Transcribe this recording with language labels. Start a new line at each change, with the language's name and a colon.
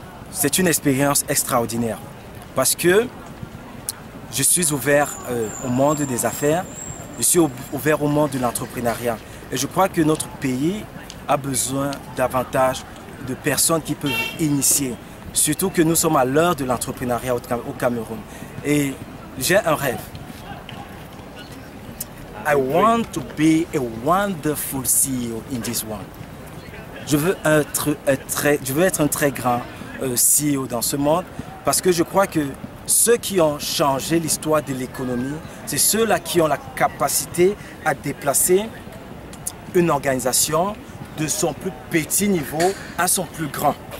French: C'est une expérience extraordinaire parce que je suis ouvert au monde des affaires, je suis ouvert au monde de l'entrepreneuriat. Et je crois que notre pays a besoin davantage de personnes qui peuvent initier. Surtout que nous sommes à l'heure de l'entrepreneuriat au Cameroun. Et j'ai un rêve.
English: I want to be a wonderful CEO in this world.
French: Je veux être un très grand CEO dans ce monde parce que je crois que ceux qui ont changé l'histoire de l'économie, c'est ceux-là qui ont la capacité à déplacer une organisation de son plus petit niveau à son plus grand.